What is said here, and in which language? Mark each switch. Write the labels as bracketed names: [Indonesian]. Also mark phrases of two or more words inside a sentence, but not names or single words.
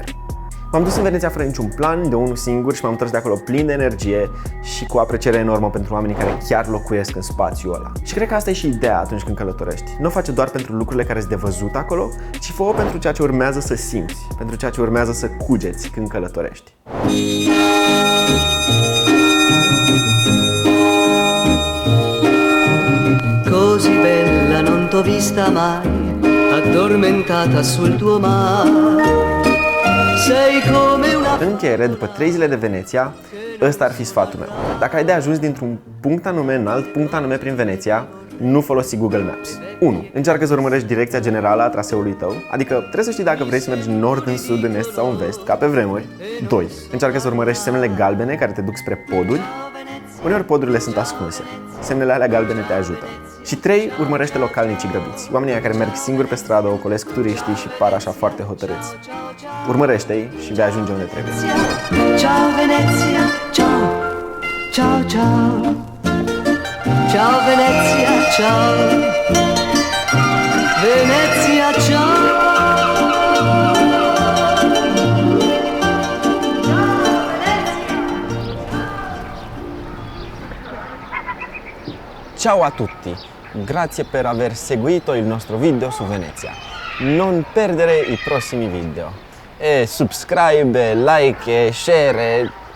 [Romanian] M-am dus în Veneția fără niciun plan, de unul singur și m-am întors de acolo plin de energie și cu apreciere enormă pentru oamenii care chiar locuiesc în spațiul ăla. Și cred că asta e și ideea atunci când călătorești. Nu o face doar pentru lucrurile care sunt de văzut acolo, ci fă-o pentru ceea ce urmează să simți, pentru ceea ce urmează să cugeți când călătorești. [Italian] Così bella non t'ho vista mai, addormentata sul tuo mare. Sei come una... [Romanian] În încheiere, după 3 zile de Veneția, ăsta ar fi sfatul meu. Dacă ai de ajuns dintr-un punct anume în alt punct anume prin Veneția, nu folosi Google Maps. 1. Încearcă să urmărești direcția generală a traseului tău, adică trebuie să știi dacă vrei să mergi în nord, în sud, în est sau în vest, ca pe vremuri. 2. Încearcă să urmărești semnele galbene care te duc spre poduri. Uneori podurile sunt ascunse. Semnele alea galbene te ajută. Și 3. Urmărește localnicii grăbiți. Oamenii care merg singuri pe stradă, ocolesc turiștii și par așa foarte hotărâți. Urmărește-i și vei ajunge unde trebuie. [Italian] Ciao Venezia, ciao, ciao, ciao. Ciao Venezia, ciao. Venezia, ciao. Ciao a tutti! Grazie per aver seguito il nostro video su Venezia. Non perdere i prossimi video. [English] E subscribe, like, share,